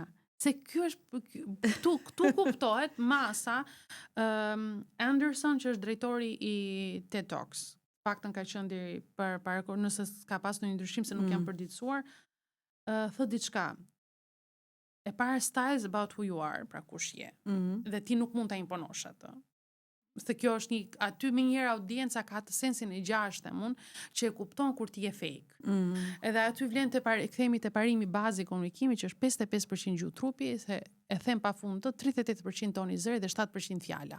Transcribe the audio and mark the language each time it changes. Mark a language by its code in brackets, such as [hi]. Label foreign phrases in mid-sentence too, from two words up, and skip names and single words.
[sq] Se ky është këtu kuptohet masa. Anderson që është drejtori i TED Talks. Paktën ka qenë deri para nëse ka pasur një ndryshim se nuk jam përditësuar, thotë diçka. E para [en] styles about who you are, [sq] pra kush je. Dhe ti nuk mund ta imponosh atë. Se kjo është një, aty më njëherë audienca ka të sensin e gjashtë që e kupton kur ti je fake. Edhe aty vlen kthehemi te parimi bazi i komunikimit që është 55% gjuhë trupi, se e them pafund të 38% toni zëri dhe 7% fjala.